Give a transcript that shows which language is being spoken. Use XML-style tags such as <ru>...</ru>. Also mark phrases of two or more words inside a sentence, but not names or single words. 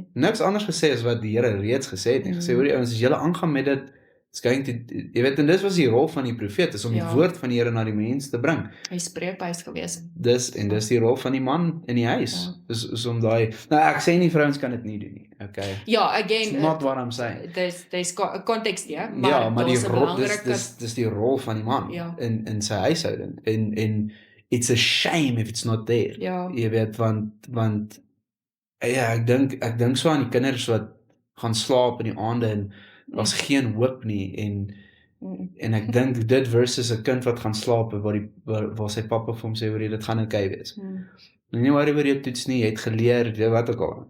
<af>Niks anders gesê as wat die Here reeds gesê het en gesê, hoor die ouens, as julle aangaan met dit, jy weet, en dis was die rol van die profeet, is om die woord van die Here na die mens te bring. Hy spreekbuis gewees. Dis die rol van die man in die huis. Is om daai, nou ek sê nie vrouens kan dit nie doen nie, okay. Ja,</af> <en>again, it's not what I'm saying. There's context,</en> <af>ja, maar die rol, dis die rol van die man in sy huishouding, en</af> <en>it's a shame if it's not there.</en> <af>Ja. Jy weet, want ja, ek dink so aan die kinders wat gaan slaap in die aande en was geen hoop nie en ek dink dit versus 'n kind wat gaan slaap waar sy pappa vir hom sê, hoor jy, dit gaan okay wees. Nie worry oor jou toets nie, jy het geleer, wat ook al.</af>